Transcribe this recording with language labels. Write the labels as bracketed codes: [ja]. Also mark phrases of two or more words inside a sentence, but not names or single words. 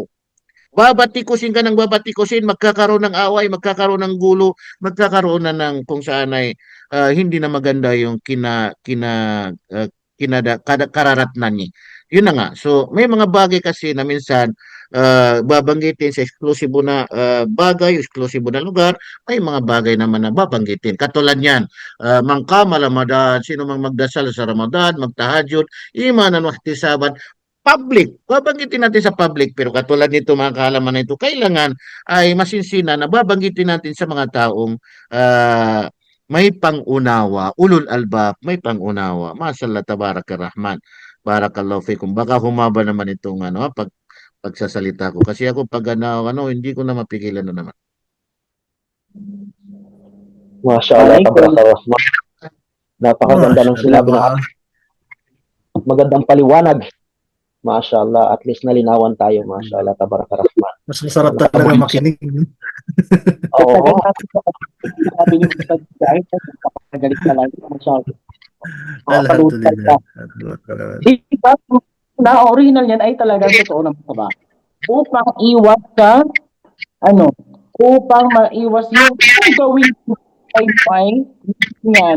[tl] Babatikusin ka ng babatikusin, magkakaroon ng away, magkakaroon ng gulo, magkakaroon na ng kung saan ay hindi na maganda yung uh, kararatnan niya. Yun na nga. So, may mga bagay kasi na minsan babanggitin sa eksklusibo na bagay, eksklusibo na lugar, may mga bagay naman na babanggitin. Katulad yan, [ar] من قام رمضان, [tl] sino mang magdasal sa Ramadan, magtahajud, [ar] إيمانا واحتسابا, [tl] public, babanggitin natin sa public, pero katulad nito mga kaalaman na ito, kailangan ay masinsina na babanggitin natin sa mga taong may pangunawa, [ar] أولو الألباب, [tl] may pangunawa. Masyaallah, [ar] تبارك الرحمن. بارك الله فيكم. [tl] Baka humaba naman itong pagsasalita ko. Kasi ako pag hindi ko na mapigilan na naman. Mashallah, [ar] تبارك الرحمن. [tl] Napakaganda ng sinabi ng magandang paliwanag. Mashallah, at least nalinawan tayo. Mashallah, [ar] تبارك الرحمن. [tl] Mas masarap talaga makinig. Oo. Sabi niyo sa dahil galit na lang. Mashallah. Alhamdulillah. Diba, na original yan ay talagang totoo naman sa ba? Upang iwas ka, upang maiwas yung gawin ay yan.